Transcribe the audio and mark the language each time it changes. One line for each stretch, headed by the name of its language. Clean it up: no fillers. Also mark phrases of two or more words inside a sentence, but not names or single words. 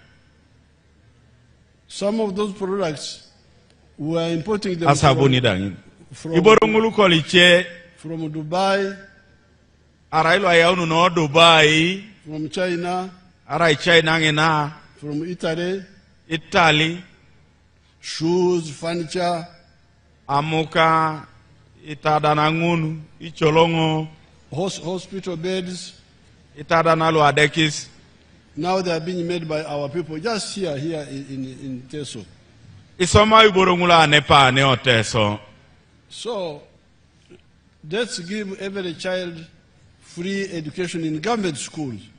English: Some of those products we are importing them from Dubai, from China, from Italy, shoes, furniture, amuka, itadanangunu, icholongo, hospital beds. Now they are being made by our people, just here in Teso. So, let's give every child free education in government schools.